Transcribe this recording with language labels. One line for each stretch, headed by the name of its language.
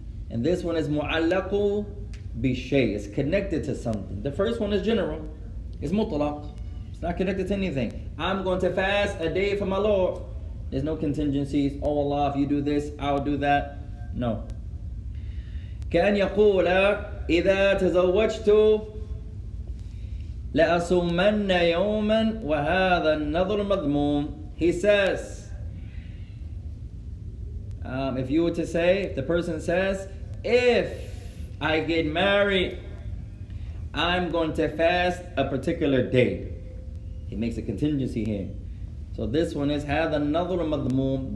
English: And this one is
Arabic: معلق بالشيء.
English: It's connected to something. The first one is general. It's mutlaq. It's not connected to anything. I'm going to fast a day for my Lord. There's no contingencies. Oh Allah, if you do this, I'll do that. No.
Arabic: كأن يقول إذا تزوجت لأصومن يوما وهذا النذر مذموم.
English: He says, if you were to say, if the person says, if I get married, I'm going to fast a particular day. He makes a contingency here. So this one is
Arabic: هذا النذر مذموم.